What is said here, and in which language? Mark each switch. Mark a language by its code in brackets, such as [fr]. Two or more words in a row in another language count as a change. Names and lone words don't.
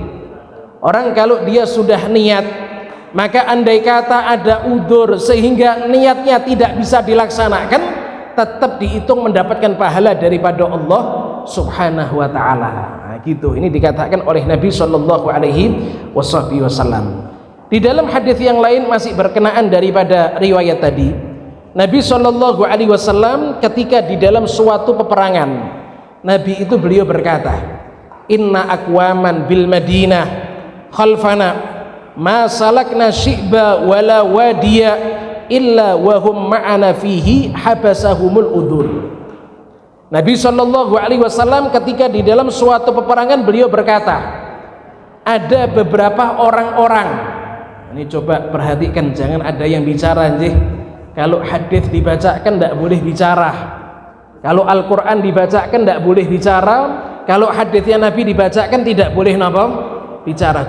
[id] Orang kalau dia sudah niat, maka andai kata ada udzur sehingga niatnya tidak bisa dilaksanakan, tetap dihitung mendapatkan pahala daripada [ar] الله سبحانه وتعالى. [id] Nah, gitu. Ini dikatakan oleh Nabi [ar] صلى الله عليه وسلم. [id] Di dalam hadis yang lain masih berkenaan daripada riwayat tadi, Nabi [ar] صلى الله عليه وسلم [id] ketika di dalam suatu peperangan, Nabi itu beliau berkata, [ar] "إن أقواما بالمدينة خلفنا ما سلكنا شعبا ولا واديا إلا وهم معنا فيه حبسهم العذر." [id] Nabi [ar] صلى الله عليه وسلم [id] ketika di dalam suatu peperangan beliau berkata, ada beberapa orang-orang, ini coba perhatikan, jangan ada yang bicara nggih. Kalau hadis dibacakan tidak boleh bicara, kalau Al-Quran dibacakan tidak boleh bicara, kalau hadisnya Nabi dibacakan tidak boleh bicara.